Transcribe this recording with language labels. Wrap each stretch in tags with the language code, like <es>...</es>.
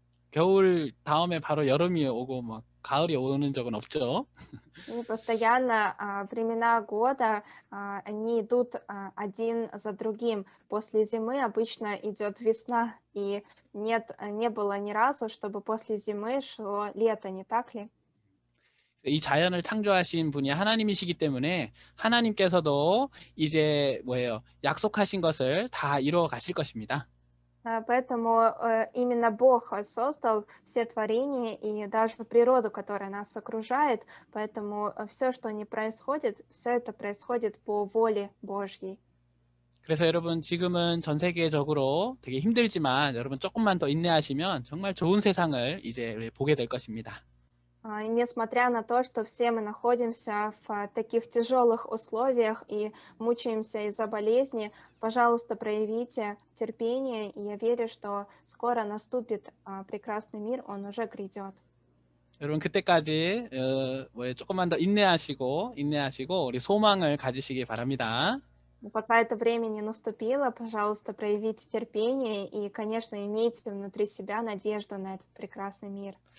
<ko>겨울 다음에 바로 여름이 오고 막 가을이 오는 적은 없죠.</ko> <ru>И постоянно времена года, они идут один за другим. После зимы обычно идет весна, и не было ни разу, чтобы после зимы шло лето, не так ли?</ru> <ko>이 자연을 창조하신 분이 하나님이시기 때문에 하나님께서도 이제 약속하신 것을 다 이루어 가실 것입니다.</ko> <ru>Поэтому именно Бог создал все творения и даже природу, которая нас окружает. Поэтому все, что не происходит, все это происходит по воле Божьей.</ru> <ko>그래서 여러분 지금은 전 세계적으로 되게 힘들지만 여러분 조금만 더 인내하시면 정말 좋은 세상을 이제 보게 될 것입니다.</ko> <ru>И несмотря на то, что все мы находимся в таких тяжелых условиях и мучаемся из-за болезни, пожалуйста, проявите терпение, и я верю, что скоро наступит прекрасный мир, он уже грядет.</ru> <ko>여러분 그때까지 조금만 더 인내하시고 우리 소망을 가지시기 바랍니다.</ko> <ru>Пока это время не наступило, пожалуйста, проявите терпение и, конечно, имейте внутри себя надежду на этот прекрасный мир.</ru>